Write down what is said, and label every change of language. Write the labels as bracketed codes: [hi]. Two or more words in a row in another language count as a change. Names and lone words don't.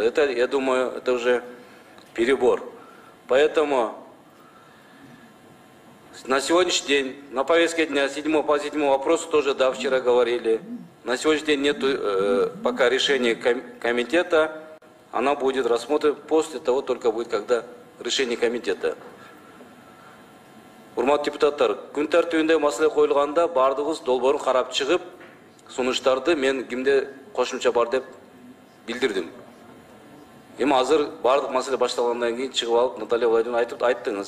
[ru] Это, я думаю, это уже перебор. Поэтому на сегодняшний день, на повестке дня по 7 вопросу тоже, да, вчера говорили. На сегодняшний день нет пока решения комитета. Она будет рассмотрена после того, только будет, когда решение комитета. [ky] Урматтуу депутаттар, күн тартибинде маселе коюлганда бардыгыбыз долбоорун карап чыгып, сунуштарды мен кимде кошумча бар деп билдирдим. Эми азыр бардык маселе башталгандан кийин чыгып алып Наталья Владимировна айттыңыз.